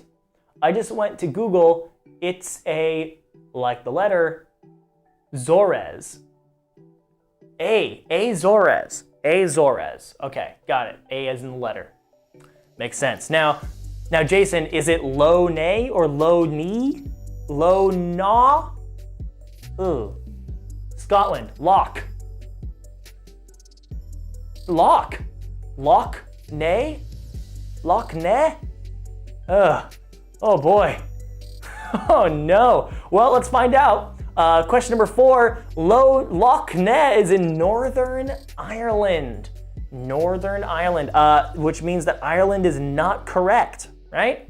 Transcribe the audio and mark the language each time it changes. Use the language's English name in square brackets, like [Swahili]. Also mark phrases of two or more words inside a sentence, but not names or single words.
[English] I just went to Google. It's like the letter, Azores. Azores. Azores. Okay, got it. A as in the letter. Makes sense. Now, Jason, is it Lough Neagh or Lough Neagh? Lough Neagh? Ooh. Scotland. Loch. Loch Neagh? Loch Neagh? Ugh. Oh boy. Oh no. Well, let's find out. Question number 4. Loch Neagh is in Northern Ireland. Northern Ireland, which means that Ireland is not correct, right?